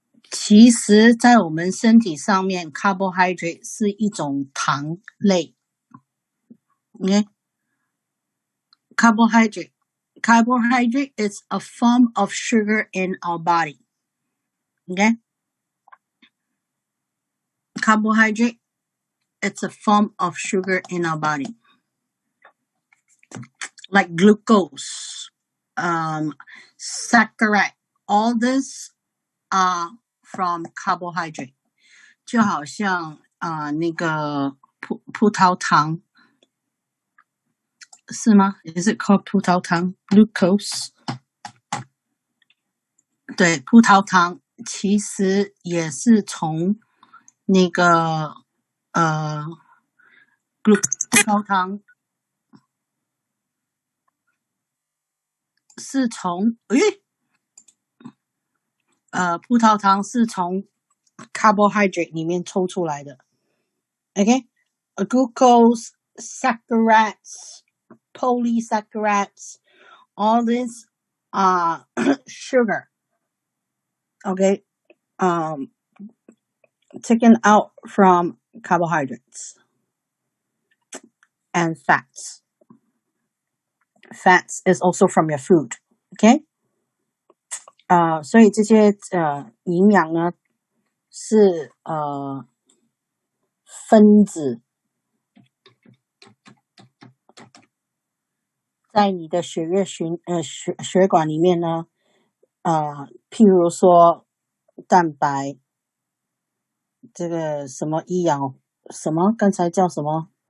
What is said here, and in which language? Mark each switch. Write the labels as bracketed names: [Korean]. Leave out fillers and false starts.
[Chinese] 其实在我们身体上面 carbohydrate 是一种糖类。 [English] Okay? Carbohydrate is a form of sugar in our body. Okay? Carbohydrate, it's a form of sugar in our body. Like glucose, saccharide, all this are from carbohydrate. [Chinese] 就好像那个葡萄糖是吗？ [English] Is it called 葡萄糖 Glucose? [Chinese] 对，葡萄糖其实也是从那个葡萄糖是从葡萄糖是从 carbohydrate 里面抽出来的。 [English] Okay? Glucose, saccharides, polysaccharides, all this are sugar. Okay? Taken out from carbohydrates and fats. Fats is also from your food. Okay? [Chinese] 所以这些营养呢是分子在你的血管里面呢譬如说蛋白，这个什么一氧什么刚才叫什么？